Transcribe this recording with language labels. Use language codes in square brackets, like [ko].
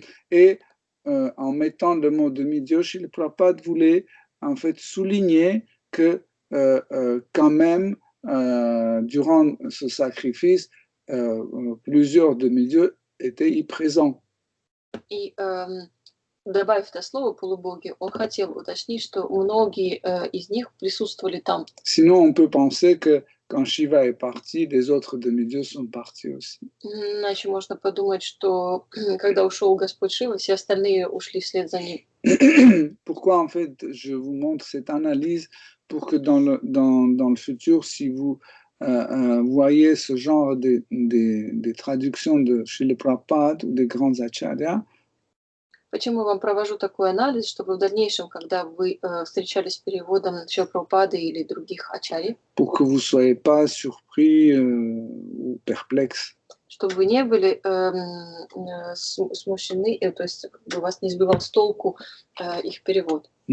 [fr] Et en mettant le mot demi-dieu, Srila Prabhupada voulait en fait souligner que quand même durant ce sacrifice, plusieurs demi-dieux étaient présents. [ru] И добавив это слово полубоги, он хотел уточнить, что многие из них присутствовали там. [fr] Sinon, on peut penser que quand Shiva est parti, les autres demi-dieux sont partis aussi. [ru] Иначе можно подумать, что когда ушел Господь Шива, все остальные ушли вслед за ним. [fr] Pourquoi, en fait, je vous montre cette analyse pour que dans le futur, si vous voyez ce genre de traductions de Srila Prabhupada ou des grands acharyas, [ru] Почему я вам провожу такой анализ, чтобы в дальнейшем, когда вы встречались с переводом Шрила Прабхупады или других ачарьи, [fr] pour que vous ne soyez pas surpris ou perplexes. [ru] чтобы вы не были смущены, то есть вас не сбивал с толку их перевод.